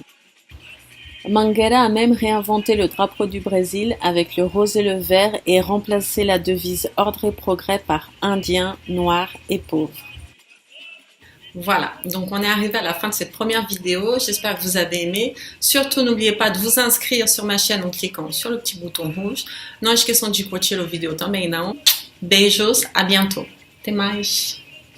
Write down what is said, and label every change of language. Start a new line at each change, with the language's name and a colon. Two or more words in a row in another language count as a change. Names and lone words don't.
French: Mangueira a même réinventé le drapeau du Brésil avec le rose et le vert et remplacé la devise « Ordre et progrès » par « Indiens, Noirs et pauvres ». Voilà, donc on est arrivé à la fin de cette première vidéo. J'espère que vous avez aimé. Surtout, n'oubliez pas de vous inscrever sur ma chaîne en cliquant sur le petit bouton rouge.
Portuguese: Não esqueçam de curtir o vídeo também, não? Beijos,
French: à bientôt.
Portuguese: Até mais!